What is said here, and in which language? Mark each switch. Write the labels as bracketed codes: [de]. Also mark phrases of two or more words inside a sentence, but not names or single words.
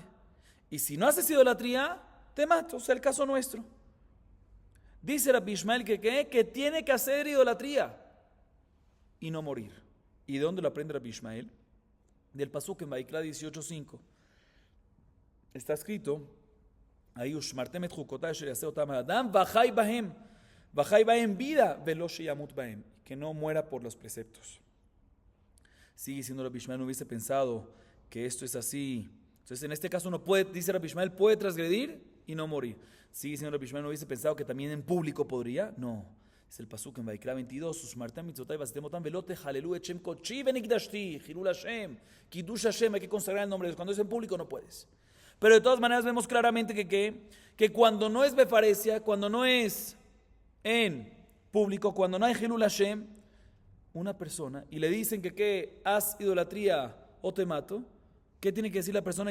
[es] Y si no haces idolatría, te mato. O sea, el caso nuestro. Dice Rabbi Ishmael que tiene que hacer idolatría y no morir. ¿Y de dónde lo aprende Rabbi Ishmael? Del pasuk en Vaikra 18:5. Está escrito ahí, [he] ושמרתם את חקתי אשר יעשה אתם האדם וחי בהם vida ולא שימות בהם, [es] que no muera por los preceptos. Sigue diciendo Rabbi Ishmael, no hubiese pensado que esto es así. Entonces en este caso uno puede, dice Rabbi Ishmael, puede transgredir y no morir. Sigue diciendo Rabbi Ishmael, no hubiese pensado que también en público podría. No. Es el pasuk en Vaikra 22. [he] ושמרתם מצותי ועשיתם אתם ולא תחללו את שם קדשי ונקדשתי חילול השם קידוש השם. [es] Hay que consagrar el nombre de Dios. Cuando es en público no puedes. Pero de todas maneras vemos claramente que cuando no es befaresia, cuando no es en público, cuando no hay [he] חילול השם, [es] una persona y le dicen que haz idolatría o te mato, ¿qué tiene que decir la persona?